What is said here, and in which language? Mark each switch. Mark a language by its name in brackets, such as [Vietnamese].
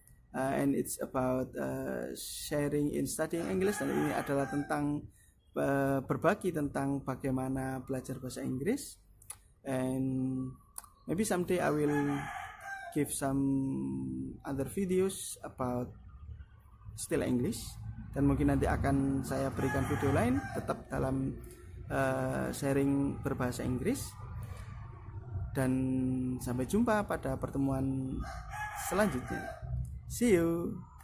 [English] And it's about sharing in studying English. [Indonesian] Dan ini adalah tentang berbagi tentang bagaimana belajar bahasa Inggris. [English] And maybe someday I will give some other videos about still English. [Indonesian] Dan mungkin nanti akan saya berikan video lain tetap dalam sharing berbahasa Inggris. Dan sampai jumpa pada pertemuan selanjutnya. [English] See you.